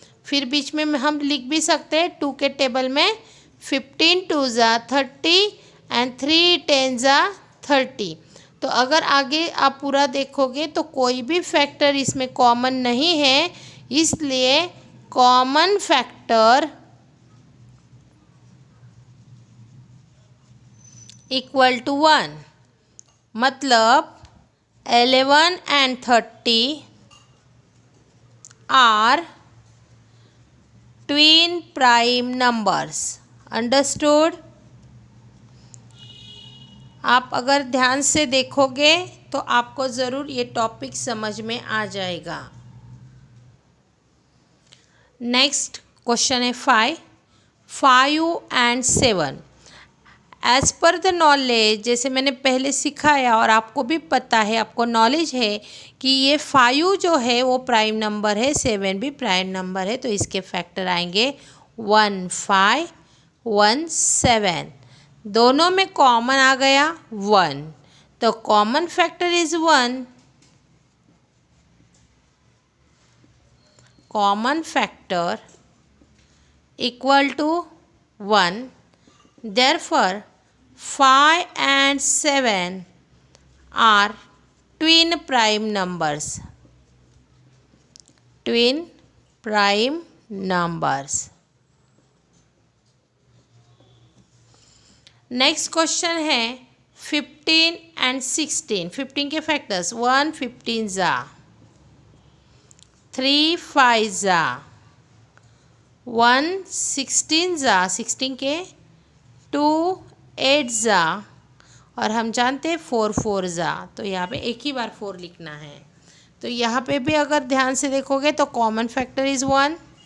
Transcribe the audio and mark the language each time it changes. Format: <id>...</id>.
<hi>फिर बीच में हम लिख भी सकते हैं 2 के टेबल में 15 2 जा 30 एंड 3 10 जा 30. तो अगर आगे आप पूरा देखोगे तो कोई भी फैक्टर इसमें कॉमन नहीं है. इसलिए</hi> <en>Common factor equal to 1. मतलब 11 and 30 are twin prime numbers. Understood?</en> <hi>आप अगर ध्यान से देखोगे तो आपको ज़रूर ये टॉपिक समझ में आ जाएगा. नेक्स्ट क्वेश्चन है 5 and 7.</hi> <en>as per the knowledge,</en> <hi>जैसे मैंने पहले सिखाया और आपको भी पता है, आपको नॉलेज है कि ये 5 जो है वो प्राइम नंबर है, 7 भी प्राइम नंबर है. तो इसके फैक्टर आएंगे 1 5 1 7. दोनों में कॉमन आ गया 1. तो</hi> <en>Common factor is 1. Common factor equal to 1. Therefore 5 and 7 are twin prime numbers. Twin prime numbers.</en> <hi>Next question है 15 and 16. 15 के फैक्टर्स 1 15 जा 3 5 जा 1 16 जा 16 के 2 8 जा और हम जानते हैं 4 4 जा. तो यहाँ पे एक ही बार 4 लिखना है. तो यहाँ पे भी अगर ध्यान से देखोगे तो</hi> <en>Common factor is 1.</en>